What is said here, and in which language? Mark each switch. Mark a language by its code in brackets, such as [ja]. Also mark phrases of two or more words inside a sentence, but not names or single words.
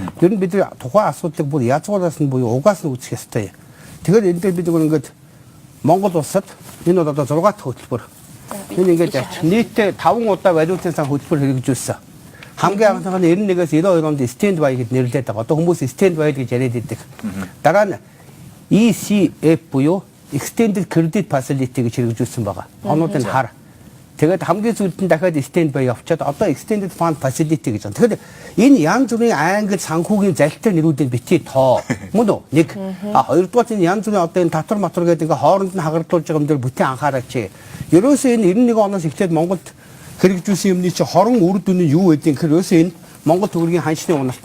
[mn] 이런 비들이 도가 асууддаг бүр язгуураас нь буюу угаас нь үүсэх ёстой. Тэгэхээр энэ дээр бид ингээд Монгол улсад энэ одоо 6 дахь хөтөлбөр. Энэ ингээд нийтдээ 5 удаа валютын сан хөтөлбөр хэрэгжүүлсэн. Хамгийн анхнаа нь 91-ээс 92 онд [en] stand by [mn] гэж нэрлэдэг байгаа. Одоо хүмүүс [en] stand by [mn] гэж яриад байдаг. Дараа нь ECF буюу Extended Credit Facility гэж хэрэгжүүлсэн байгаа. Онуудын хар. Тэгээд хамгийн сүүлд нь дахиад [en] stand by [mn] явчаад одоо Extended Fund Facility гэж байна. Тэгэхээр энэ янз бүрийн англи санхүүгийн залтай нэрүүдийг битгий тоо. Мөн үү? Нэг. Хоёрдугаар энэ янз бүрийн одоо энэ татвар матвар гэдэг ингээ хооронд нь хагардуулж байгаа юм дээр бүтэн анхаараач. Ерөөсөө энэ 91 оноос эхлээд Монголд хэрэгжүүлсэн юмны чи хорон үр дүн нь юу вэ гэхээр ерөөсөө энэ Монгол төгрөгийн ханшны уналт.